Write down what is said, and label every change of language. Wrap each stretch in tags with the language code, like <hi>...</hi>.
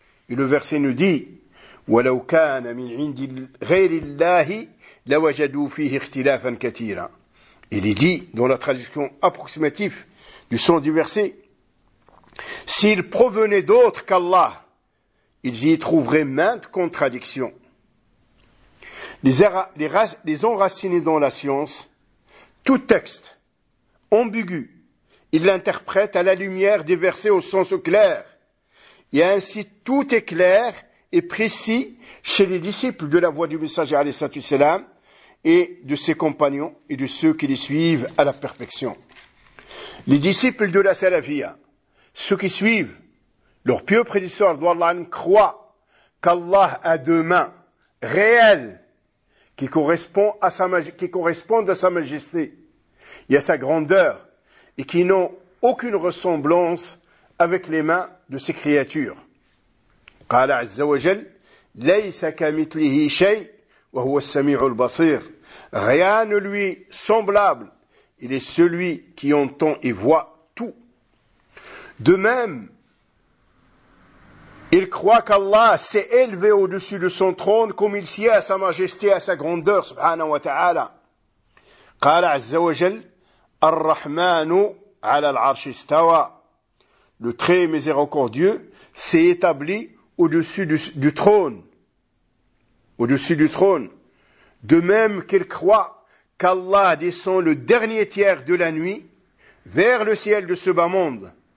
<fr>Et le verset nous dit:</fr> <ar>وَلَوْ كَانَ مِنْ عِنْدِ غَيْرِ اللَّهِ لَوَجَدُوا فِيهِ اخْتِلَافًا كَثِيرًا.</ar> <fr>Il est dit, dans la traduction approximative du sens du verset: s'il provenait d'autre qu'Allah, ils y trouveraient maintes contradictions. Les enracinés dans la science, tout texte ambigu, ils l'interprètent à la lumière des versets au sens clair. Et ainsi, tout est clair et précis chez les disciples de la voie du messager alayhi salatu wassalam et de ses compagnons et de ceux qui les suivent à la perfection. Les disciples de la salafia, ceux qui suivent leur pieux prédécesseur, d'Allah, croient qu'Allah a deux mains réelles qui correspondent à sa majesté et à sa grandeur et qui n'ont aucune ressemblance avec les mains de ses créatures.</fr> <ar>قال عز وجل ليس كمثله شيء وهو السميع البصير.</ar> <fr>Rien ne lui semblable, il est celui qui entend et voit tout. De même, il croit qu'Allah s'est élevé au-dessus de son trône comme il sied à sa majesté, à sa grandeur, subhanahu wa ta'ala.</fr> <ar>قال عز وجل الرحمن على العرش استوى.</ar> <fr>Le très miséricordieux s'est établi au-dessus du trône. Au-dessus du trône. De même qu'il croit qu'Allah descend le dernier tiers de la nuit vers le ciel de ce bas monde.</fr>